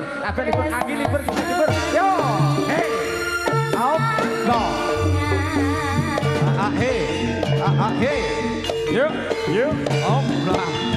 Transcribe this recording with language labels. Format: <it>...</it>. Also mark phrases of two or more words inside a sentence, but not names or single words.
<jv>Kabeh libur, Agi libur, kita libur.</jv> <en>Yo, out, go.</en> <id>Yuk, lah.</id>